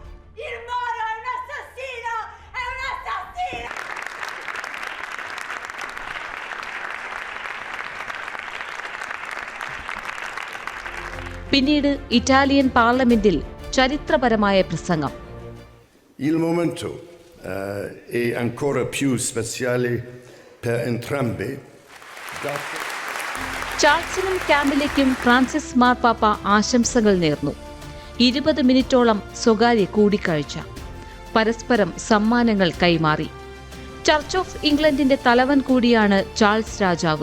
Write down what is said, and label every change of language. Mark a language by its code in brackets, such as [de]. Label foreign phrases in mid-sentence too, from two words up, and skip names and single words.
[ml] പിന്നീട് ഇറ്റാലിയൻ പാർലമെന്റിൽ ചരിത്രപരമായ പ്രസംഗം. [it] Il momento è ancora più speciale per entrambi. [ml] ചാൾസിനും കാമിലയ്ക്കും ഫ്രാൻസിസ് മാർപ്പാപ്പ ആശംസകൾ നേർന്നു. 20 മിനിറ്റോളം സ്വകാര്യ കൂടിക്കാഴ്ച. പരസ്പരം സമ്മാനങ്ങൾ കൈമാറി. ചർച്ച് ഓഫ് ഇംഗ്ലണ്ടിന്റെ തലവൻ കൂടിയാണ് ചാൾസ് രാജാവ്.